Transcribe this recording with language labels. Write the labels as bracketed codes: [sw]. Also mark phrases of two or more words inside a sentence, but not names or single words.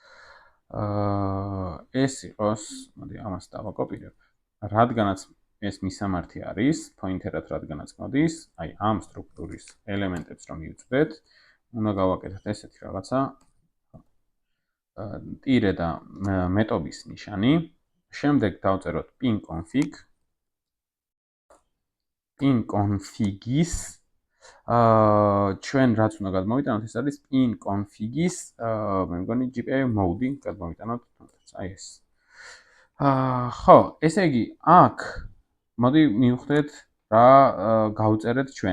[ka] ეს იყოს, მოდი, ამას დავაკოპირებ. რადგანაც ეს მისამართი არის, pointer-ად რადგანაც მოდის, ამ სტრუქტურის ელემენტებს რომ მივწვდეთ, უნდა გავაკეთოთ ესეთი რაღაცა. ტირე და მეტობის ნიშანი. შემდეგ დავწეროთ [en] pin config. pin config- [ka] ის ჩვენ რაც უნდა გადმოვიტანოთ, ეს არის [en] pin config- [ka] ის, მე მგონი [en] GPIO mode- [ka] ი გადმოვიტანოთ, ეს. ხო, ესე იგი, აქ მოდი მივხვდეთ რა გავწერეთ ჩვენ.